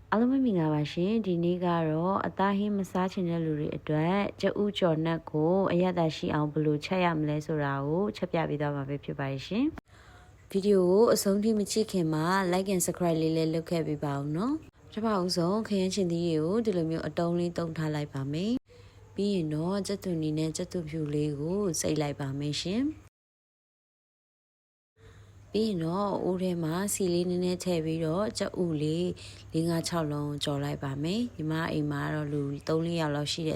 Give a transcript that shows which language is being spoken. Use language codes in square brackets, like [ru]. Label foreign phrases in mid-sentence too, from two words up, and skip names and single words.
[my] အားလုံးပဲမင်္ဂလာပါရှင်ဒီနေ့ကတော့အသားဟင်းမစားချင်တဲ့လူတွေအတွက်ကြက်ဥကြော်နက်ကိုအရသာရှိအောင်ဘယ်လိုချက်ရမလဲဆိုတာကိုချက်ပြပေးသွားမှာပဲဖြစ်ပါတယ်ရှင်ဗီဒီယိုကိုအဆုံးထိမကြည့်ခင်မှာ [en] like and subscribe [my] လေးလည်းလုပ်ခဲ့ပေးပါဦးနော်ပထမဦးဆုံးခရမ်းချင်သီးတွေကိုဒီလိုမျိုးအတုံးလေးတုံးထားလိုက်ပါမယ်ပြီးရင်တော့ကြက်သွန်နီနဲ့ကြက်သွန်ဖြူလေးကိုစိတ်လိုက်ပါမယ်ရှင် ပြီးရင်တော့အိုးထဲမှာစီလေးနည်းနည်းထည့်ပြီးတော့ကြက်ဥလေး5-6လုံးကြော်လိုက်ပါမယ်ညီမအိမ်မှာတော့လူ3-4ယောက်လောက်ရှိတဲ့